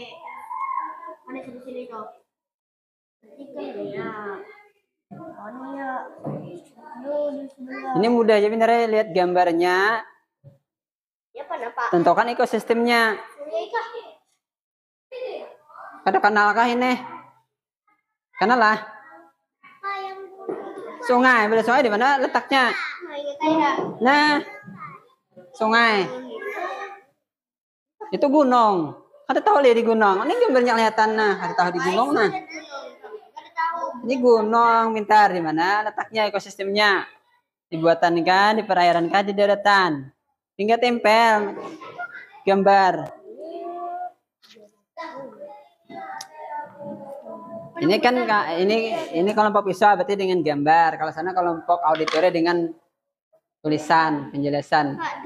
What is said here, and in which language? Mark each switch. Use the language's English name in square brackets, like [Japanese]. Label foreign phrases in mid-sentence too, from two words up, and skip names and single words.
[Banjar] Mana sampai sini toh? Berarti kan ya. Mana ya? Di sebelah. Ini mudah aja bener lihat gambarnya. Ya kenapa? Tentukan ekosistemnya. Ada kanal kah ini? Kanal lah. Sungai, bila sungai di mana letaknya? Nah, sungai. Itu gunung. Kada tahu lihat di gunung. Ini gambarnya kelihatan nah, kada tahu di gunung nah. Ini gunung, pintar di mana letaknya ekosistemnya? Dibuatan kah, di perairan kah, di daratan? Tinggal tempel gambar. Ini kan ini kelompok visual berarti dengan gambar. Kalau sana kelompok auditori dengan tulisan, penjelasan.